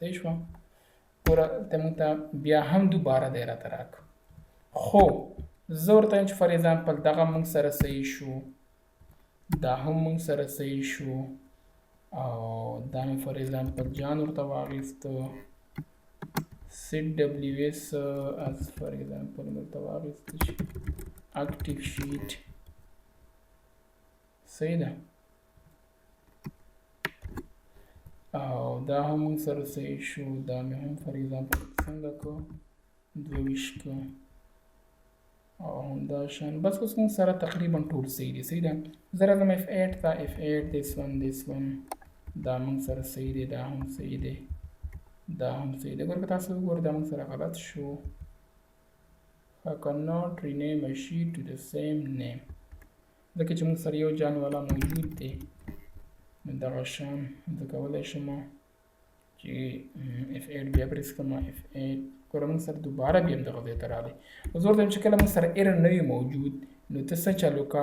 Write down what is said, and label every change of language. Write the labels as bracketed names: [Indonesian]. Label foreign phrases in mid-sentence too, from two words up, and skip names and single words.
[Pashto] صحیح شوه؟ ګوره ته موږ ته بیا هم دوباره دی راته راکړه. خو زه ورته وایم چې [English] for example [Pashto] دغه موږ سره صحیح شو، دا هم موږ سره صحیح شو او دا مې فار ایگزامپل جان ورته واخیسته [English] set ws as for example [Pashto] مې ورته واخیسته چې [English] active sheet. [Pashto] صحیح ده؟ او دا هم موږ سره صحیح شو، دا مې هم [English] for example [Pashto] څنګه کو 22 کو او همدا شان. بس اوس موږ سره تقریبا ټول صحیح دي. صحیح ده؟ زه راځم f8 ته f8 [English] this one [Pashto] دا موږ سره صحیح دی، دا هم صحیح دی، دا هم صحیح دی. ګوره که تاسو وګورئ دا موږ سره غلط شو. [English] I cannot rename a sheet to the same name [Pashto] ځکه چې موږ سره یو جان والا موجود دی نو دغه شان زه کولی شم چې f8 بیا پریس کړم f8. ګوره موږ سره دوباره بیا هم دغه ځای ته راغلی. زه ورته وایم چې کله موږ سره ایرر نه وي موجود نو ته څه چل وکړه؟